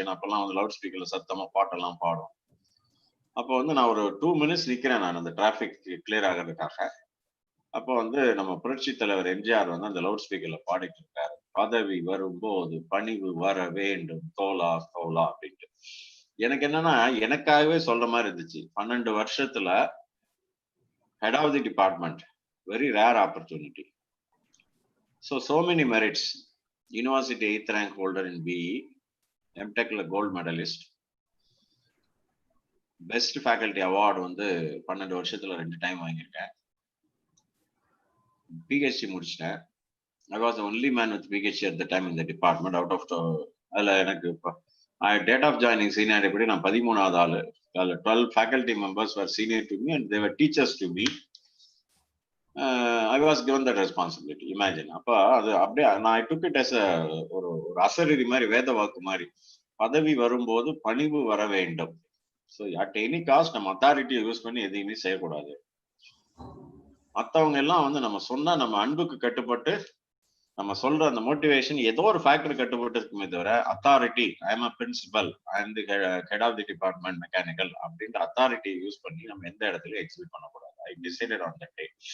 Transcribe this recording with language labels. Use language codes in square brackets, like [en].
[ta] ஏன்னா அப்பெல்லாம் வந்து லவுட் ஸ்பீக்கர்ல சத்தமா பாட்டெல்லாம் பாடும். அப்போ வந்து நான் ஒரு 2 minutes நிக்கிறேன் நான் அந்த டிராபிக் கிளியர் ஆகிறதுக்காக. அப்போ வந்து நம்ம புரட்சி தலைவர் எம்ஜிஆர் வந்து அந்த லவுட் ஸ்பீக்கர்ல பாடிட்டு இருக்காரு, பதவி வரும்போது பணிவு வர வேண்டும் தோலா தோலா அப்படின்ட்டு. எனக்கு என்னன்னா, எனக்காகவே சொல்ற மாதிரி இருந்துச்சு. 12 வருஷத்துல [en] head of the department, very rare opportunity. So many merits. University 8th rank holder in BE, MTech gold medalist, best faculty award [ta] வந்து 12 வருஷத்துல [en] 2 time வாங்கியிருக்கேன். [ta] PhD முடிச்சிட்டேன். [en] I was the only man with PhD at the time in the department. [ta] Out of அதுல எனக்கு [en] date of joining senior [ta] எப்படி நான் 13வது ஆளு. [en] 12 faculty members were senior to me and they were teachers to me. I was given that responsibility. Imagine. [ta] அப்ப அது அப்படியே நான் [en] I took it as [ta] ஒரு அசரீரி மாதிரி, வேத வாக்கு மாதிரி. பதவி வரும்போது பணிவு வர வேண்டும். [en] so at any cost [ta] நம்ம அத்தாரிட்டியை யூஸ் பண்ணி எதையுமே செய்யக்கூடாது. மற்றவங்க எல்லாம் வந்து நம்ம சொன்னா நம்ம அன்புக்கு கட்டுப்பட்டு நம்ம சொல்ற அந்த மோட்டிவேஷன் ஏதோ ஒரு ஃபேக்டர் கட்டுப்பட்டு இருக்குமே தவிர, authority [en] I am a principal, I am the head of the department mechanical [ta] அப்படின்ற அத்தாரிட்டியை யூஸ் பண்ணி நம்ம எந்த இடத்துலயும் எக்ஸிபிட் பண்ணக்கூடாது. [en] I decided on that day.